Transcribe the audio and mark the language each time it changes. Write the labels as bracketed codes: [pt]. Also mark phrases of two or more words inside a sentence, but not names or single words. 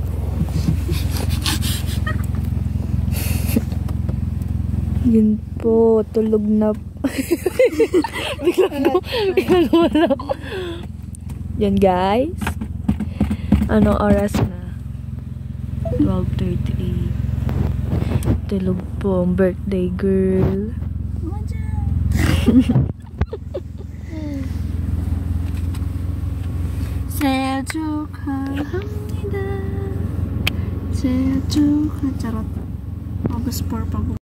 [tl] Yun po, tulog na. Biglang wala. Yan guys. Anong oras na? 12:38. Tulog po ang birthday girl. [ko] 생일 축하합니다. 생일 축하. [tl] charot. August 4 pa